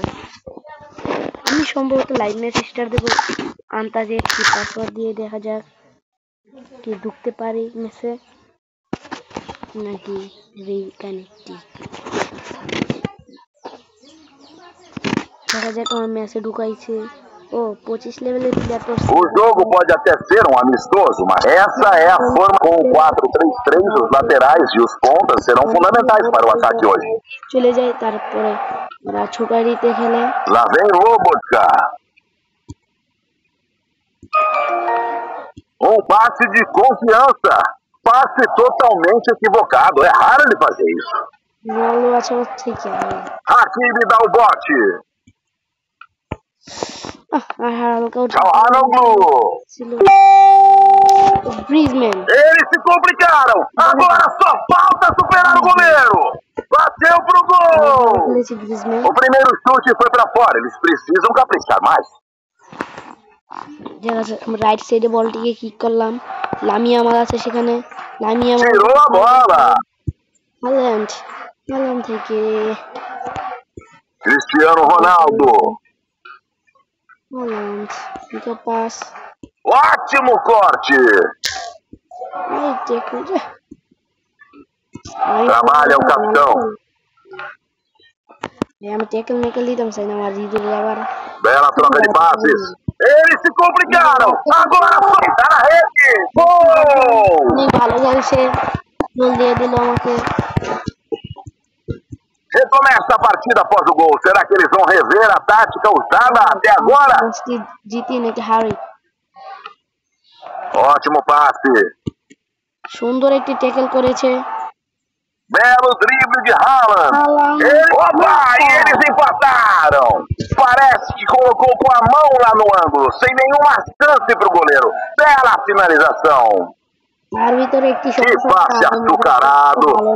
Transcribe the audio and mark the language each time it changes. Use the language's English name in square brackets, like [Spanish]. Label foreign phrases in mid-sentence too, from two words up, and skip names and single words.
[Bangla] আমি সম্ভবত [English] live match [Bangla] স্টার্ট দেবো আন্তাজে একটি পাসওয়ার্ড দিয়ে, দেখা যাক কি ঢুকতে পারি ম্যাচে নাকি রিকানেক্টিভ। দেখা যাক আমার ম্যাচে ঢুকাইছে। Oh, 25 level de [Portuguese] O jogo pode até ser um amistoso, mas essa é a forma com o 4-3-3. Os laterais e os pontas serão fundamentais para o ataque hoje. [Bangla] চলে যায়, তারপরে ওরা ছোটারিতে খেলে। [Portuguese] Lá vem Lobotka. Um passe de confiança. Passe totalmente equivocado. É raro ele fazer isso. [Bangla] রোনাল্ডো আছে ওর থেকে। [Portuguese] Hakimi dá o bote. [Bangla] আর হালকা [Portuguese] Çalhanoğlu. Griezmann. Eles se complicaram. Agora só falta superar o goleiro. Bateu pro gol. O primeiro chute foi pra fora. Eles precisam caprichar mais. [English] right side [Bangla] বলটিকে কিক করলাম, লামি আমার আছে সেখানে, লামি আমার [Portuguese] Tirou a bola. [Bangla] হল্যান্ড থেকে Cristiano Ronaldo. হল্যান্ড দিকে পাস। [Portuguese] Ótimo corte. Trabalha o capitão. আমি ট্যাকল মেকল দিতাম চাই না, আমার রিজুল আবার Bela troca de passes. Eles se complicaram. Agora foi na rede. Gol! [Bangla] ভালো খেলছে, গোল দিয়ে দিল আমাকে। [Portuguese] Recomeça a partida após o gol. Será que eles vão rever a tática usada até agora? [Bangla] জিতি নাকি হারি? [Portuguese] Ótimo passe. [Bangla] সুন্দর একটি ট্যাকল করেছে। [Portuguese] Belo drible de Haaland. Opa! E eles empataram. Parece que colocou com a mão lá no ângulo, sem nenhuma chance pro goleiro. Bela finalização. Que passe açucarado.